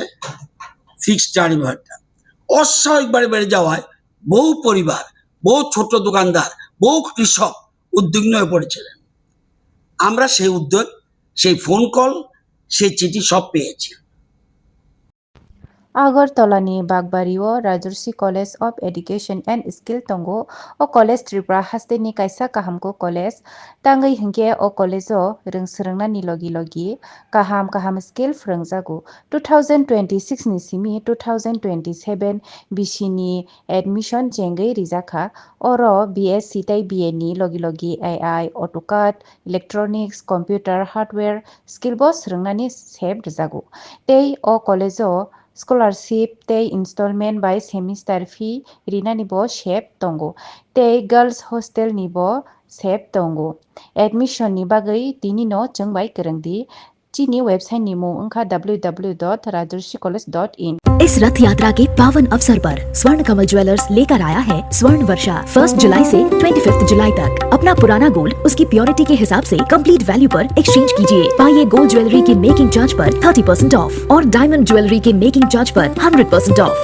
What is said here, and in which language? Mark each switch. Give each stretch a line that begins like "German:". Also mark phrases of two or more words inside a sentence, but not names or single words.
Bangla: ফিক্সড চার্জ ব্যাপারটা অস্বাভাবিকভাবে বেড়ে যাওয়ায় বহু পরিবার, বহু ছোট দোকানদার, বহু কৃষক উদ্বিগ্ন হয়ে পড়েছিলেন। আমরা সেই উদ্যোগ, সেই ফোন কল, সেই চিঠি সব পেয়েছি।
Kok Borok: আগরতলাनि बागबारिओ राजर्षि कलेज अफ एडुकेशन एंड स्किल तंगो ओ कलेज त्रिपुरा हास्टेनि कायसा काहामको कलेज तांगै हिंके ओ कलेजो रोंसोरोंनानि लगी काहाम स्किल फोरोंजागु 2026 नि सिमि 2027 बिसिनि एडमिशन जेंगै रिजाखा ओरो बीएससी ताई बीए नि लगी
English: AI AutoCAD electronics computer hardware skill
Kok Borok: बो सोरोंनानि सेब रिजागु तै ओ कलेजो स्कॉलरशिप ते
English: installment by semester fee
Kok Borok: रिनानि बो शेप तंगो ते
English: girls hostel
Kok Borok: नि बो शेप तंगो एडमिशन नि बागै तिनि नो चंबाय करंगदी चीनी वेबसाइट नि मु उनका www.rajarsicollege.in।
Hindi: इस रथ यात्रा के पावन अवसर पर स्वर्ण कमल ज्वेलर्स लेकर आया है स्वर्ण वर्षा 1 जुलाई से 25 जुलाई तक। अपना पुराना गोल्ड उसकी प्योरिटी के हिसाब से
English: complete value
Hindi: पर एक्सचेंज कीजिए। पाइए
English: gold jewellery
Hindi: के
English: making charge
Hindi: पर 30% ऑफ और
English: diamond jewellery
Hindi: के
English: making charge
Hindi: पर 100% ऑफ।